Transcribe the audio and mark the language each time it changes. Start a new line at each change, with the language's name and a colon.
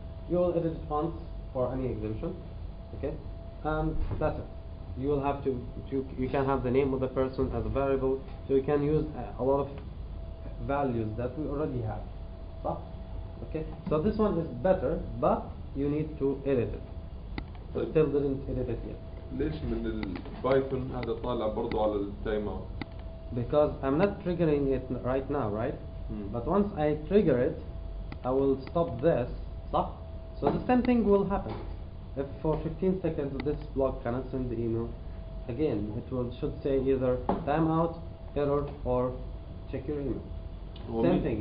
English: You will edit it once for any exhibition. Okay, and that's it. You will have to you can have the name of the person as a variable, so you can use a lot of values that we already have. So, okay, so this one is better, but you need to edit it. I still didn't edit it yet.
Arabic: ليش من البايثون هذا طالع برضو على التايم اوت؟
English: Because I'm not triggering it right now, right? But once I trigger it, I will stop this. Stop. So the same thing will happen. If for 15 seconds this block cannot send the email, again it should say either timeout, error, or check your email. Same thing.